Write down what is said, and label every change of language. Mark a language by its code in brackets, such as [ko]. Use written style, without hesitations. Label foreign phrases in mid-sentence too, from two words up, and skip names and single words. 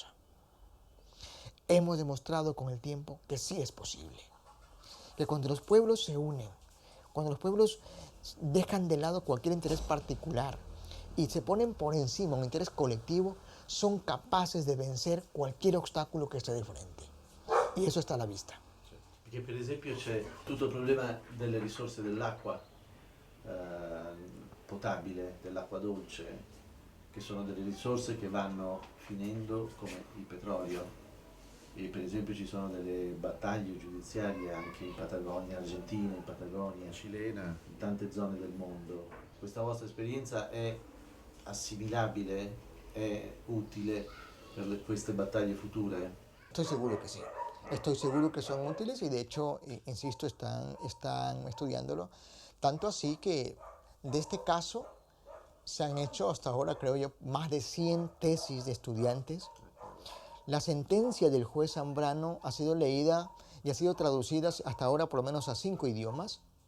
[es] Hemos demostrado con el tiempo que sí es posible. Que cuando los pueblos se unen, cuando los pueblos dejan de lado cualquier interés particular y se ponen por encima un interés colectivo, son capaces de vencer cualquier obstáculo que esté de frente. Y eso está a la vista. [it] Perché per esempio c'è tutto il problema delle risorse dell'acqua potabile, dell'acqua dolce, che sono delle risorse che vanno finendo come il petrolio. E per esempio ci sono delle battaglie giudiziarie anche in Patagonia, Argentina, in Patagonia, cilena, in tante zone del mondo. Questa vostra esperienza è assimilabile, è utile per queste battaglie future? [es] Estoy seguro que sí. Estoy seguro que son útiles y de hecho, insisto, están estudiándolo. Tanto así que de este caso se han hecho hasta ahora, creo yo, más de 100 tesis de estudiantes. La sentencia del juez Zambrano ha sido leída y ha sido traducida hasta ahora por lo menos a 5 idiomas.